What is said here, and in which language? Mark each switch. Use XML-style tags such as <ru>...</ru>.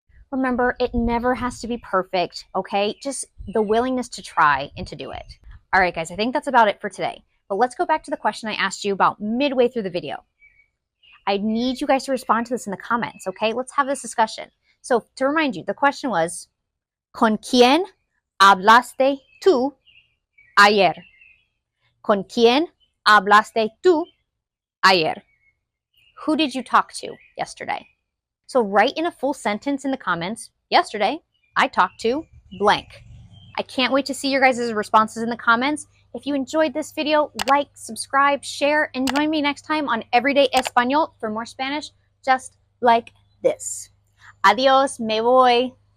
<en>Remember, it never has to be perfect, okay? Just the willingness to try and to do it. All right, guys, I think that's about it for today. But let's go back to the question I asked you about midway through the video. I need you guys to respond to this in the comments, okay? Let's have this discussion. So to remind you, the question was,</en> <es>¿Con quién hablaste tú ayer? ¿Con quién hablaste tú ayer?</es> <en>Who did you talk to yesterday? So write in a full sentence in the comments, yesterday, I talked to blank. I can't wait to see your guys' responses in the comments. If you enjoyed this video, like, subscribe, share, and join me next time on Everyday Español for more Spanish just like this.</en> <es>Adios, me voy.</es>